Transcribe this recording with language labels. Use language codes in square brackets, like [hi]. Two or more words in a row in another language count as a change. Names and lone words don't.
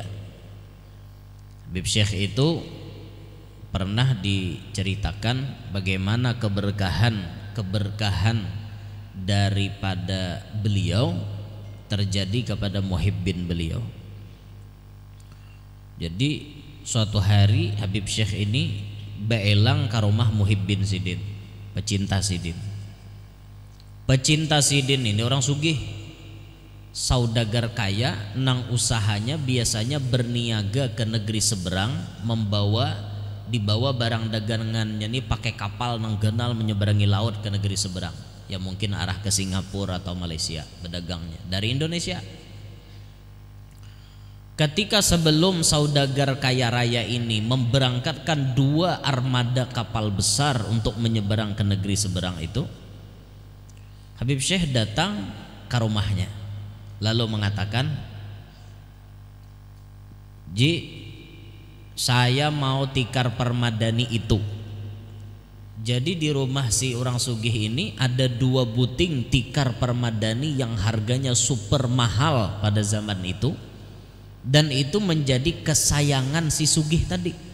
[id] Habib Syekh itu pernah diceritakan bagaimana keberkahan daripada beliau terjadi kepada muhibbin beliau. Jadi suatu hari Habib Syekh ini beelang ke rumah muhibbin sidin, pecinta sidin. Pecinta sidin ini orang sugih, saudagar kaya, nang usahanya biasanya berniaga ke negeri seberang, dibawa barang dagangannya ini pakai kapal nang genal menyeberangi laut ke negeri seberang. Ya mungkin arah ke Singapura atau Malaysia berdagangnya dari Indonesia. Ketika sebelum saudagar kaya raya ini memberangkatkan 2 armada kapal besar untuk menyeberang ke negeri seberang itu, Habib Syekh datang ke rumahnya lalu mengatakan, "Ji, saya mau tikar permadani itu." Jadi di rumah si orang sugih ini ada 2 buting tikar permadani yang harganya super mahal pada zaman itu, dan itu menjadi kesayangan si sugih tadi.